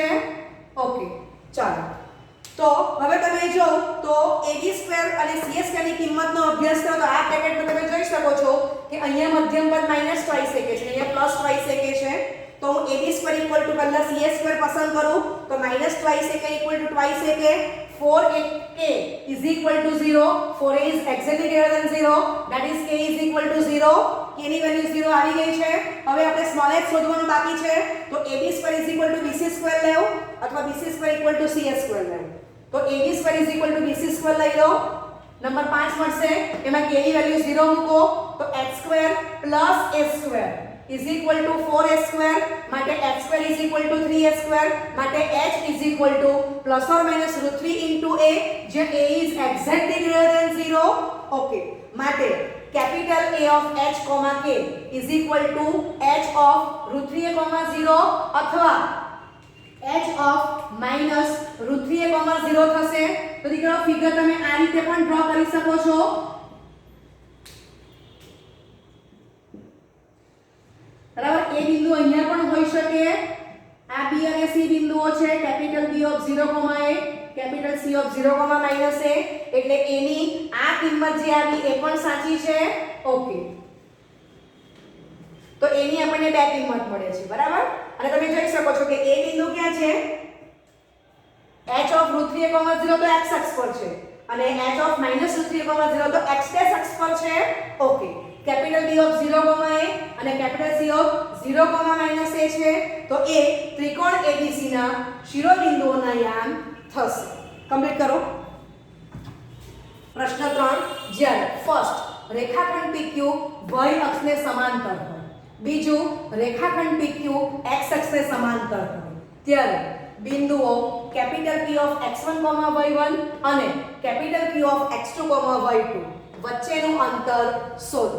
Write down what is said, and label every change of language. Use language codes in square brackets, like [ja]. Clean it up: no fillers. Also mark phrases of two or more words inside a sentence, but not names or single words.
[gu] ઓકે, ચાલો. તો હવે તમે જો તો AB² અને CA² ની કિંમતનો અભ્યાસ કરો તો આ બ્રેકેટમાં તમે જોઈ શકો છો કે અહીંયા મધ્યમ પદ [en] -twice ak [gu] છે, અહીંયા પ્લસ [en] twice ak [gu] છે. તો હું [en] AB² equal to [gu] પહેલા CA² પસંદ કરું તો [en] -twice ak equal to twice ak, 4ak is equal to 0, 4a is exactly greater than 0, that is k is equal to 0, [gu] k ની વેલ્યુ 0 આવી ગઈ છે. હવે આપણે સ્મોલ h શોધવાનું બાકી છે, તો [en] AB² is equal to BC² [gu] લેવું અથવા [en] BC² equal to CA² [gu] લેવું. [en] તો AB² is equal to BC² [gu] લઈ લો. નંબર 5 મળશે, એમાં k ની વેલ્યુ 0 મૂકો તો [en] h² plus a² is equal to 4a² માટે h² is equal to 3a² માટે h is equal to plus or minus √3 into a, જ્યાં a is exactly greater than 0. ઓકે, માટે capital A of h, k is equal to h of √3a, 0 અથવા h of minus √3a, 0 થશે. [gu] તો દીકરો ફિગર તમે આ રીતે પણ ડ્રો કરી શકો છો. બરાબર, એ બિંદુ અહીંયા પણ હોઈ શકે. આ B અને C બિંદુઓ છે, [en] capital B of 0, a, capital C of 0, -a, [gu] એટલે a ની આ કિંમત જે આવી એ પણ સાચી છે. ઓકે, તો a ની આપણને બે કિંમત મળે છે, બરાબર. અને તમે જોઈ શકો છો કે a બિંદુ ક્યાં છે? [en] h of √3a, 0 [gu] તો x અક્ષ પર છે અને [en] h of -√3a, 0 [gu] તો x' અક્ષ પર છે. ઓકે, [en] capital B of 0, a [gu] અને [en] capital C of 0, -a [gu] છે. તો એ ત્રિકોણ ABC ના શિરોબિંદુઓના યામ થશે. કમ્પ્લીટ કરો. પ્રશ્ન 3, જ્યારે ફર્સ્ટ રેખાખંડ PQ y અક્ષને સમાંતર હોય, બીજું રેખાખંડ PQ x અક્ષને સમાંતર હોય, ત્યારે બિંદુઓ [en] capital P of x1, y1 [gu] અને [en] capital Q of x2, y2 [gu] વચ્ચેનું અંતર શોધો.